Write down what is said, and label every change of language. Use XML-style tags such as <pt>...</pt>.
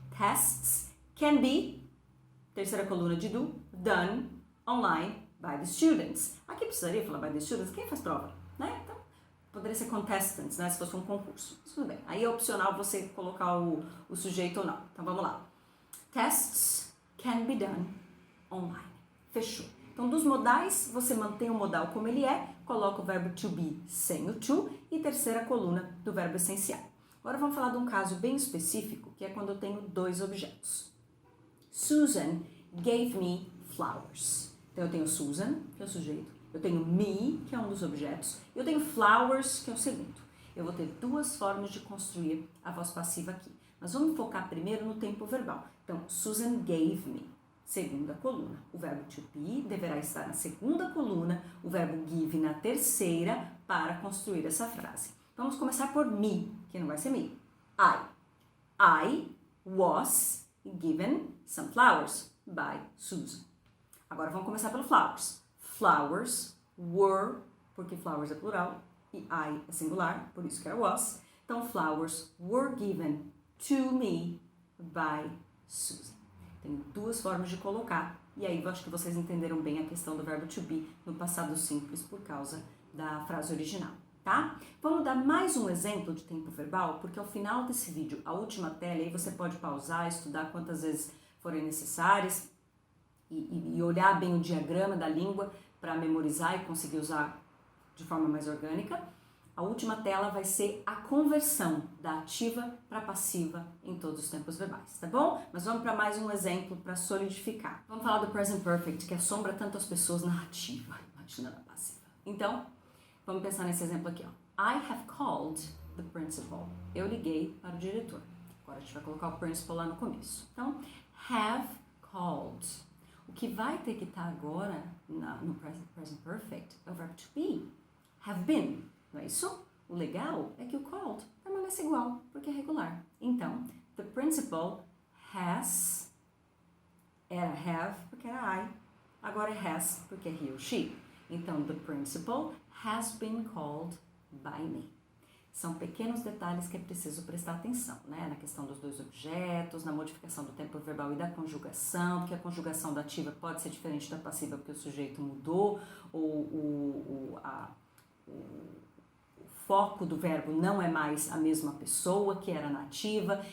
<en>Tests can be,</en> <pt>terceira coluna de</pt> <en>do, done online by the students.</en> <pt>Aqui precisaria falar</pt> <en>by the students,</en> <pt>quem faz prova, né? Então, poderia ser contestants, né, se fosse um concurso. Tudo bem, aí é opcional você colocar o sujeito ou não. Então, vamos lá.</pt> <en>Tests can be done online.</en> <pt>Fechou. Então, dos modais, você mantém o modal como ele é, coloca o verbo to be sem o to e terceira coluna do verbo essencial. Agora vamos falar de um caso bem específico, que é quando eu tenho dois objetos.</pt> <en>Susan gave me flowers.</en> <pt>Então, eu tenho Susan, que é o sujeito, eu tenho me, que é um dos objetos, e eu tenho flowers, que é o segundo. Eu vou ter duas formas de construir a voz passiva aqui. Mas vamos focar primeiro no tempo verbal. Então,</pt> <en>Susan gave me,</en> <pt>segunda coluna. O verbo to be deverá estar na segunda coluna, o verbo give na terceira, para construir essa frase. Vamos começar por me, que não vai ser me.</pt> <en>I was given some flowers by Susan.</en> <pt>Agora vamos começar pelo flowers.</pt> <en>Flowers were,</en> <pt>porque flowers é plural, e I é singular, por isso que era was.</pt> <en>Então, flowers were given to me by Susan.</en> <pt>Tem duas formas de colocar, e aí eu acho que vocês entenderam bem a questão do verbo to be no passado simples por causa da frase original, tá? Vamos dar mais um exemplo de tempo verbal, porque ao final desse vídeo, a última tela, aí você pode pausar, estudar quantas vezes forem necessárias e olhar bem o diagrama da língua para memorizar e conseguir usar de forma mais orgânica. A última tela vai ser a conversão da ativa para passiva em todos os tempos verbais, tá bom? Mas vamos para mais um exemplo para solidificar. Vamos falar do present perfect, que assombra tanto as pessoas na ativa, imagina na passiva. Então, vamos pensar nesse exemplo aqui, ó.</pt> <en>I have called the principal.</en> <pt>Eu liguei para o diretor. Agora a gente vai colocar o principal lá no começo. Então,</pt> <en>have called.</en> <pt>O que vai ter que estar agora no present perfect é o verbo to be.</pt> <en>Have been.</en> <pt>Não é isso? O legal é que o called permanece igual, porque é regular. Então,</pt> <en>the principal has,</en> <pt>era have, porque era I, agora é has, porque é he ou she.</pt> <en>Então, the principal has been called by me.</en> <pt>São pequenos detalhes que é preciso prestar atenção, né? Na questão dos dois objetos, na modificação do tempo verbal e da conjugação, porque a conjugação da ativa pode ser diferente da passiva porque o sujeito mudou, ou o foco do verbo não é mais a mesma pessoa que era na ativa.</pt>